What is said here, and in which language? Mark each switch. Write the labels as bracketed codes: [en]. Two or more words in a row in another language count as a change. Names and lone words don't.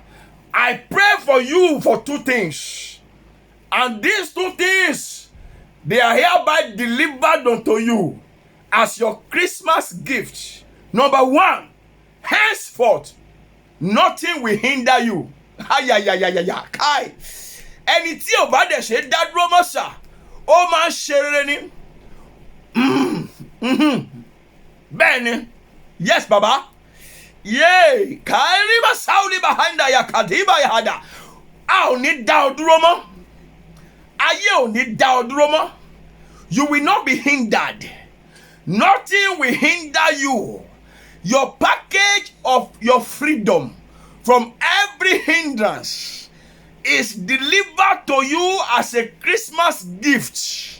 [en] I pray for you for two things. And these two things, they are hereby delivered unto you as your Christmas gift. Number one, henceforth, nothing will hinder you. [yo] Kai. Ẹni tí ò bá dẹ̀ ṣe dá dúró mọ́ sà, ó máa ń ṣe rere ni. Bẹ́ẹ̀ ni, [en] yes baba. Yay! Kairiba sauli behind ya kadiba yahada. [yo] A ò ní dá ọ dúró mọ́. Ayé ò ní dá ọ dúró mọ́. [en] You will not be hindered. Nothing will hinder you. Your package of your freedom from every hindrance is delivered to you as a Christmas gift.